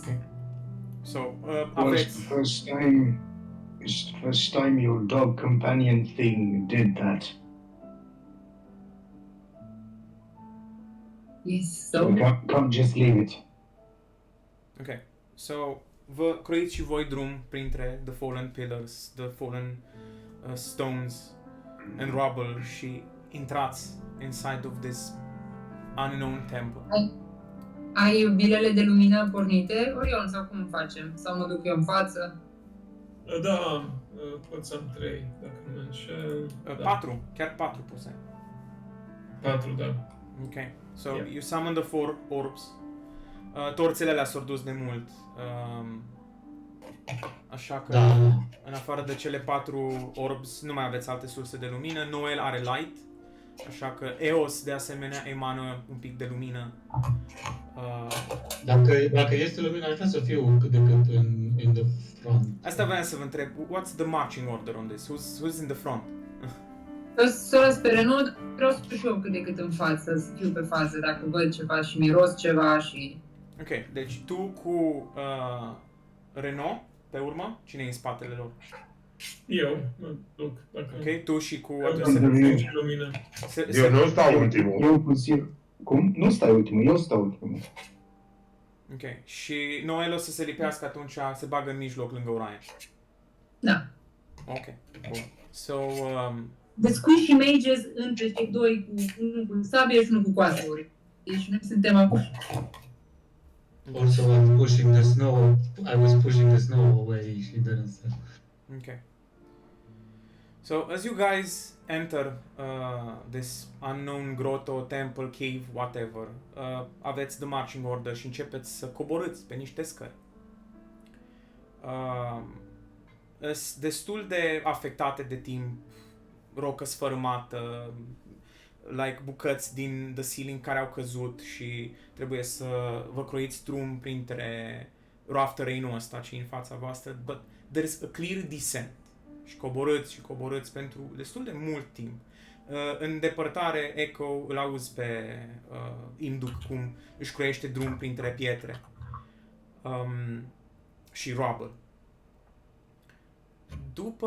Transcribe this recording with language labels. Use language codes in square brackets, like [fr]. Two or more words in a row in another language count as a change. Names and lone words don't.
[en] So, Well, [ro] aveți... [en] it's the first time your dog companion thing did that. Yes, so We can't just leave it. Okay. So, [ro] vă croiți și voi drum printre [en] the fallen pillars, the fallen stones and rubble [ro] și intrați [en] inside of this unknown temple. [ro] Ai bilele de lumină pornite, Orion, sau cum facem? Sau mă duc eu în față? Da, pot să am 3, dacă nu mă înșel. 4, chiar 4 poți. 4, da. [en] Ok, so Yeah. you summon the 4 orbs. [ro] Torțele alea s-au dus de mult. Așa că, Da. în afară de cele 4 orbs, nu mai aveți alte surse de lumină. Noel are light, așa că Eos, de asemenea, emană un pic de lumină. Dacă este lumină, aș vrea să fiu cât de cât [en] in the front. [ro] Asta vreau să vă întreb. [en] What's the marching order on this? Who's in the front? [ro] Să las pe Renaud, vreau să fiu și eu cât de cât în față, să fiu pe față, dacă văd ceva și miros ceva și... Ok, deci tu cu Renaud pe urmă, cine e în spatele lor? Eu mă duc, dacă... Ok, tu și cu Eu adversarul. am și lumină. Eu nu stau ultimul. Eu puțin... Cum? Nu stai ultimul, eu stau ultimul. Ok, și Noel o să se lipească atunci, se bagă în mijloc lângă Orion. Da. Ok, bun. [en] So, The squishy mages [ro] între cei doi, unul cu sabie și unul cu coasuri. Deci noi suntem acum. [en] Also, I'm pushing the snow. I was pushing the snow away. She didn't say. okay. So, as you guys enter this unknown grotto, temple, cave, whatever, aveți the marching order [ro] și începeți să coborâți pe niște scări. Sunt destul de afectate de timp, rocă sfărâmată, like bucăți din [en] the ceiling [ro] care au căzut și trebuie să vă croiți drum printre [en] rough terrain-ul [ro] ăsta ce e în fața voastră, [en] but there is a clear descent. [ro] Și coborâți pentru destul de mult timp. În depărtare, Echo îl auzi pe Imduc cum își croiește drum printre pietre și rubble. După...